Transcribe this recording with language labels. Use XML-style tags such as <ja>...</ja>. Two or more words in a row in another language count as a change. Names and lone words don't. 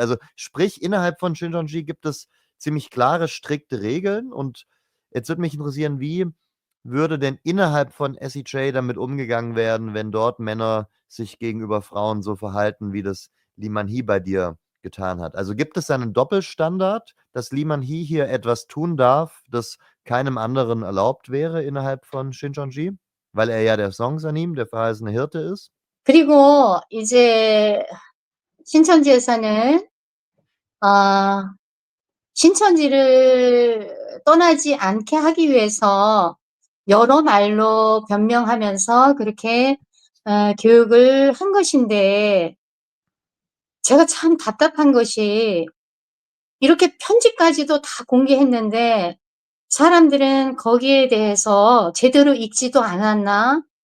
<de>Also, sprich, innerhalb von Shincheonji gibt es ziemlich klare, strikte Regeln, und jetzt würde mich interessieren, wie würde denn innerhalb von SEJ damit umgegangen werden, wenn dort Männer sich gegenüber Frauen so verhalten, wie das Lee Man-hee bei dir getan hat? Also, gibt es da 'nen Doppelstandard, dass Lee Man-hee hier etwas tun darf, das keinem anderen erlaubt wäre innerhalb von Shincheonji? Weil er ja der Songsanim, der verheißene Hirte ist?</de> <ko>그리고 이제 신천지에서는 신천지를 떠나지 않게 하기 위해서 여러 말로 변명하면서 그렇게 교육을 한 것인데, 제가 참 답답한 것이 이렇게 편지까지도 다 공개했는데 사람들은 거기에 대해서 제대로 읽지도 않았나?</ko>